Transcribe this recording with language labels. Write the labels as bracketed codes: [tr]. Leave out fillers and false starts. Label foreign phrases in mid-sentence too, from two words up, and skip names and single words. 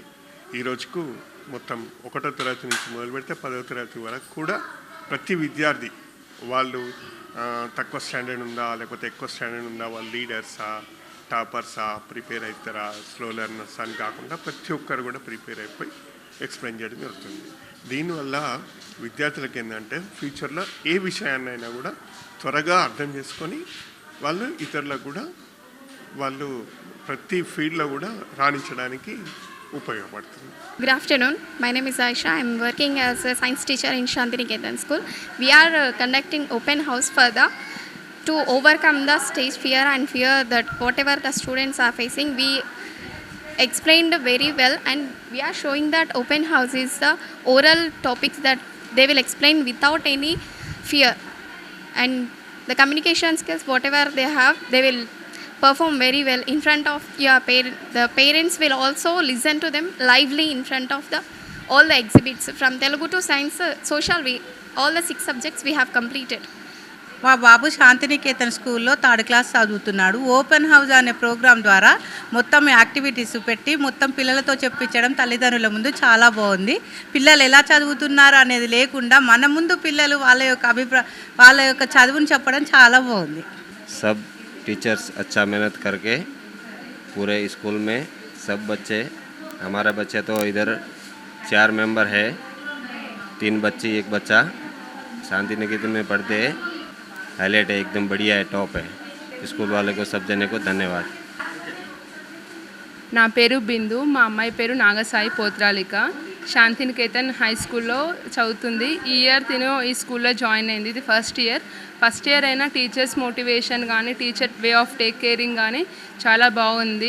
[te] ఈ రోజుకు మొత్తం 1వ తరగతి నుంచి మొదలు పెడితే 10వ తరగతి వరకు కూడా ప్రతి విద్యార్థి వాళ్ళు తక్కువ స్టాండర్డ్ ఉందా లేకపోతే ఎక్కువ స్టాండర్డ్ ఉందా, వాళ్ళు లీడర్సా, టాపర్సా, ప్రిపేర్ అవుతారా, [en] slow learners [te] అని కాకుండా ప్రతి ఒక్కరు కూడా ప్రిపేర్ అయిపోయి ఎక్స్ప్లెయిన్ చేయడం జరుగుతుంది. దీనివల్ల విద్యార్థులకు ఏంటంటే ఫ్యూచర్లో ఏ విషయాన్నైనా కూడా త్వరగా అర్థం చేసుకొని వాళ్ళు ఇతరులకు కూడా వాళ్ళు ప్రతి ఫీల్డ్లో కూడా రాణించడానికి ఉపయోగపడుతుంది. [en] Good afternoon. My name is Aisha. I am working as a science teacher in Shantiniketan School. We are conducting open house further to overcome the stage fear and fear that whatever the students are facing, we explained very well, and we are showing that open house is the oral topics that they will explain without any fear, and the communication skills whatever they have, they will perform very well in front of your parents. The parents will also listen to them lively in front of all the exhibits from Telugu to science, social, all the 6 subjects we have completed. [te] మా బాబు శాంతినికేతన్ స్కూల్లో 3rd క్లాస్ చదువుతున్నాడు. [en] open house [te] అనే ప్రోగ్రాం ద్వారా మొత్తం యాక్టివిటీస్ పెట్టి మొత్తం పిల్లలతో చెప్పించడం తల్లిదండ్రుల ముందు చాలా బాగుంది. పిల్లలు ఎలా చదువుతున్నారు అనేది లేకుండా మన ముందు పిల్లలు వాళ్ళ యొక్క చదువుని చెప్పడం చాలా బాగుంది. [hi] सब टीचर्स अच्छा मेहनत करके पूरे स्कूल में सब बच्चे, हमारा बच्चे तो इधर 4 मेंबर है, 3 बच्ची 1 बच्चा शांति निकेतन में पढ़ते हैं. हाईलाइट है, एकदम बढ़िया है, टॉप है. स्कूल वाले को सब जने को धन्यवाद. [te] నా పేరు బిందు, మా అమ్మాయి పేరు నాగసాయి పోత్రాలిక. శాంతినికేతన్ హై స్కూల్లో చదువుతుంది. ఈ ఇయర్ తిను ఈ స్కూల్లో జాయిన్ అయింది. ఇది [en] first year [te] అయినా [en] teachers motivation [te] కానీ [en] teacher way of take caring [te] కానీ చాలా బాగుంది.